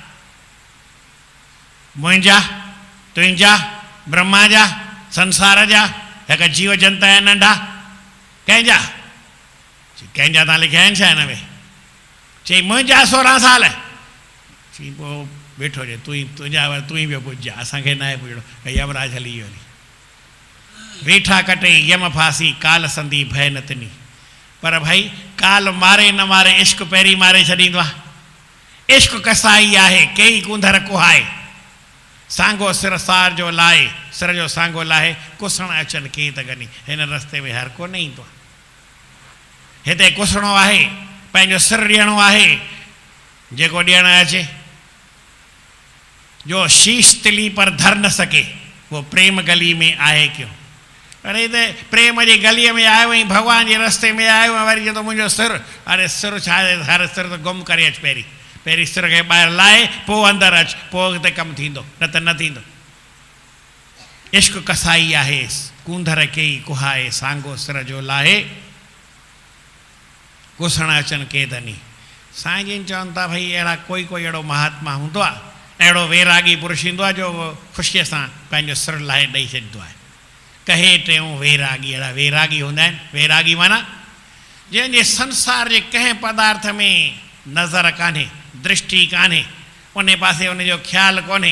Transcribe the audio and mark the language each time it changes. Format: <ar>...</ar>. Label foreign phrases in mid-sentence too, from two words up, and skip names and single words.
<sd>मुंहिंजा, तुंहिंजा, ब्रह्मा जा, संसार जा, हिकु जीव जंत आहिनि नंढा, कंहिंजा? कंहिंजा तव्हां लिखिया आहिनि छा हिन में? चई मुंहिंजा 16 साल। चई पोइ वेठो हुजे, तुंहिंजा तूं ई पियो पुॼा, असांखे न आहे पुॼणो। यमराज हली वियो। वेठा कटे यम फासी, काल संधी भय न तिनी। पर भाई काल मारे न मारे, इश्क पहिरीं मारे छॾींदो आहे। इश्क कसाई आहे, कई कुंधर कुहाए, सांगो सिर सार जो लाहे, सिर जो सांगो लाहे, कुसण अचनि के त गनी। हिन रस्ते में हर को न ईंदो आहे। हिते कुसणो आहे, पंहिंजो सिर ॾियणो आहे जेको ॾियणु अचे।</sd> <hi>जो शीश तिली पर धर न सके वो प्रेम गली में आहे क्यों।</hi> <sd>अरे त प्रेम जी गलीअ में आयो ऐं भॻवान जे रस्ते में आयो ऐं वरी चवंदो मुंहिंजो सिर, अरे सिर छा हर सिर त गुम करे अचु, पहिरीं सिर खे ॿाहिरि लाहे पोइ अंदरि अचु, पोइ अॻिते कमु थींदो, न त न थींदो। इश्क कसाई आहे कूंधर कई कुहाए, सांगो सिर जो लाहे कुसण अचनि के धनी। साईं जिन चवनि था भई अहिड़ा कोई अहिड़ो महात्मा हूंदो आहे, अहिड़ो वैरागी पुरुष ईंदो आहे जो ख़ुशीअ सां पंहिंजो सिर लाहे ॾेई छॾींदो आहे। कहे टियों वैरागी, अहिड़ा वैरागी हूंदा आहिनि। वैरागी माना जंहिंजे संसार जे कंहिं पदार्थ में नज़र कान्हे, दृष्टि कान्हे, उन पासे उनजो ख़्यालु कोन्हे।</sd>